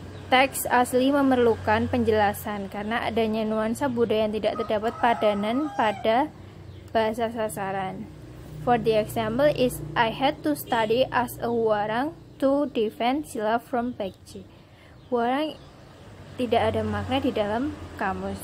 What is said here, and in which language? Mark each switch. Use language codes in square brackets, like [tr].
[id] teks asli memerlukan penjelasan karena adanya nuansa budaya yang tidak terdapat padanan pada bahasa sasaran. [en] For the example is I had to study as a warang to defend Silla from Pekji. [id] Warang tidak ada makna di dalam kamus.